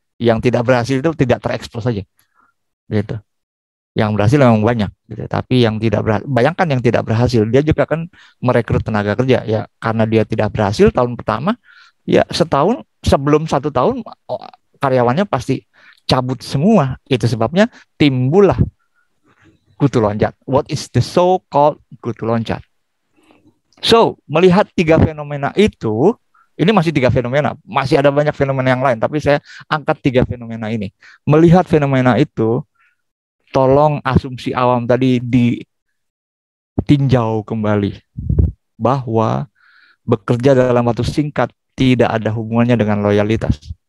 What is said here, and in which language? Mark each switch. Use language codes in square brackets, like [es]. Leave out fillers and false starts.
[id] Yang tidak berhasil itu tidak terekspos saja. Gitu. Yang berhasil memang banyak. Gitu. Tapi yang tidak berhasil, bayangkan yang tidak berhasil, dia juga akan merekrut tenaga kerja. Ya, karena dia tidak berhasil tahun pertama, ya setahun, sebelum 1 tahun karyawannya pasti cabut semua. Itu sebabnya timbullah kutu loncat. [en] What is the so-called kutu loncat? [id] So, melihat 3 fenomena itu, ini masih 3 fenomena, masih ada banyak fenomena yang lain, tapi saya angkat 3 fenomena ini. Melihat fenomena itu, tolong asumsi awam tadi ditinjau kembali, bahwa bekerja dalam waktu singkat tidak ada hubungannya dengan loyalitas.